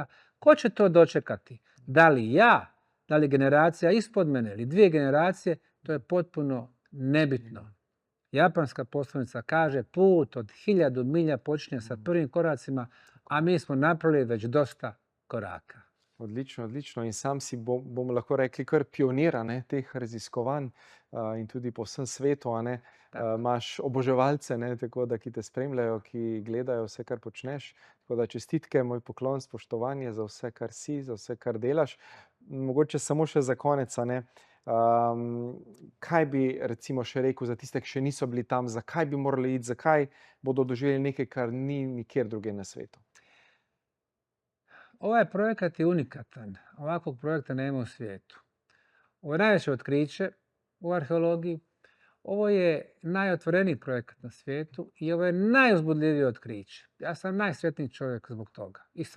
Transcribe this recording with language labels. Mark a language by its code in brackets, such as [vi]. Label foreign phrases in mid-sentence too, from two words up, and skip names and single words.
[bs] Ko će to dočekati? Da li ja, da li generacija ispod mene ili 2 generacije, to je potpuno nebitno. Japanska poslovica kaže put od 1000 milja počinje sa prvim koracima, a mi smo napravili već dosta koraka. [sl] Odlično, odlično. In sam si, bomo lahko rekli, kar pionira, ne, teh raziskovanj in tudi po vsem svetu. Imaš oboževalce, ne, tako da, ki te spremljajo, ki gledajo vse, kar počneš. Tako da čestitke, moj poklon, spoštovanje za vse, kar si, za vse, kar delaš. Mogoče samo še za konec, ne, kaj bi recimo še rekel za tiste, ki še niso bili tam, zakaj bi morali iti, zakaj bodo doživeli nekaj, kar ni nikjer drugje na svetu? [bs] Ovaj projekat je unikatan. Ovakvog projekta nema u svijetu. Ovo je najveće otkriće u arheologiji. Ovo je najotvoreniji projekat na svijetu i ovo je najuzbudljivije otkriće. Ja sam najsretniji čovjek zbog toga.